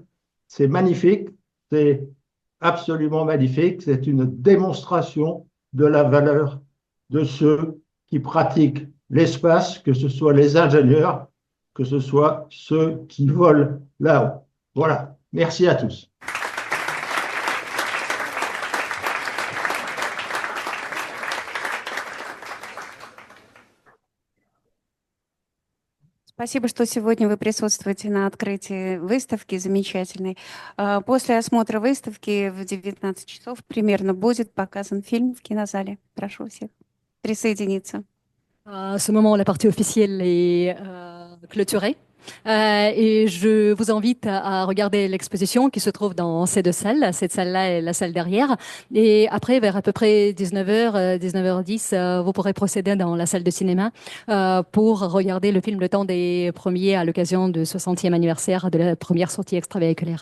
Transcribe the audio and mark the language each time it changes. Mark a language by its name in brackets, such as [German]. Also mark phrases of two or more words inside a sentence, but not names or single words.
[French] C'est magnifique, c'est absolument magnifique. C'est une démonstration de la valeur de ceux qui pratiquent l'espace, que ce soit les ingénieurs, que ce soit ceux qui volent là-haut. Voilà, merci à tous. [Russian] Спасибо, что сегодня вы присутствуете на открытии выставки замечательной. После осмотра выставки в 19 часов примерно будет показан фильм в кинозале. Прошу всех присоединиться. [French] À ce moment, la partie officielle est clôturée. Et je vous invite à regarder l'exposition qui se trouve dans ces deux salles. Cette salle-là est la salle derrière. Et après, vers à peu près 19h, 19h10, vous pourrez procéder dans la salle de cinéma pour regarder le film Le Temps des Premiers à l'occasion du 60e anniversaire de la première sortie extravéhiculaire.